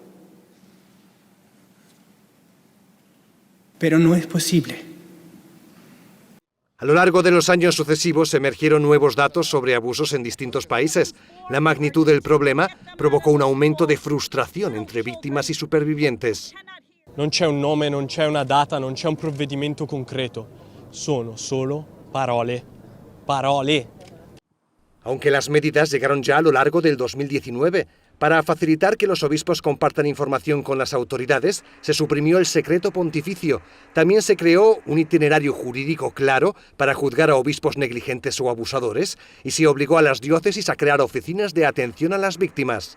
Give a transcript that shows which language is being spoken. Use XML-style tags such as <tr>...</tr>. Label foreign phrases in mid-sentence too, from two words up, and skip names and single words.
<es>Pero no es posible. A lo largo de los años sucesivos emergieron nuevos datos sobre abusos en distintos países. La magnitud del problema provocó un aumento de frustración entre víctimas y supervivientes.</es> <it>Non c'è un nome, non c'è una data, non c'è un provvedimento concreto. Sono solo parole. Parole.</it> <es>Aunque las medidas llegaron ya a lo largo del 2019. Para facilitar que los obispos compartan información con las autoridades, se suprimió el secreto pontificio. También se creó un itinerario jurídico claro para juzgar a obispos negligentes o abusadores y se obligó a las diócesis a crear oficinas de atención a las víctimas.</es>